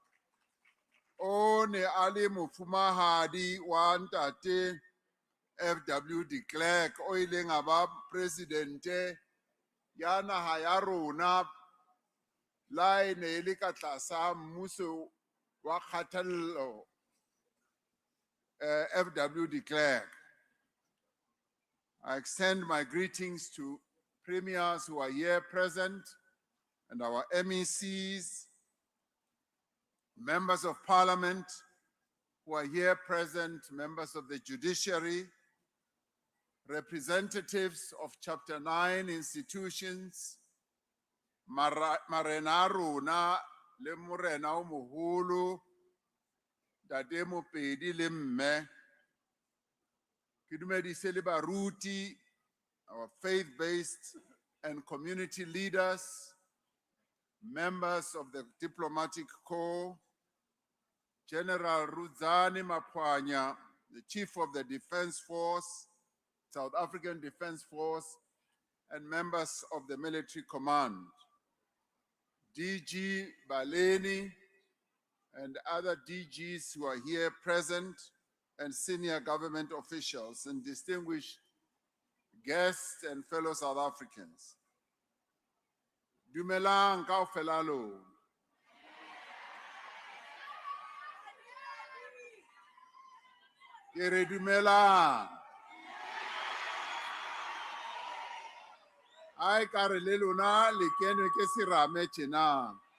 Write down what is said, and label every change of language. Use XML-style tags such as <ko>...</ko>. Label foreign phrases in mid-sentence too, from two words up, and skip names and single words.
<st>O ne a le mofumahadi wa ntate FW de Klerk, o ileng a ba presidente ya naha ya rona la e ne le ka tlasa mmuso wa kgathallo, FW de Klerk.</st> <en>I extend my greetings to premiers who are here present and our MECs, members of parliament who are here present, members of the judiciary, representatives of Chapter 9 institutions,</en> <st>Marena rona le morena o moholo, Ntate Mopedi le mme. Ke dumedise le baruti,</st> <en>our faith-based and community leaders, members of the diplomatic corps, General Rudzani Mapwanya, the Chief of the Defense Force, South African Defence Force, and members of the military command, DG Baleni and other DGs who are here present, and senior government officials and distinguished guests and fellow South Africans.</en> <st>Dumelang kaofela lona. Ke re dumelang. Ai ka re le lona le kenwe ke serame tjena.</st>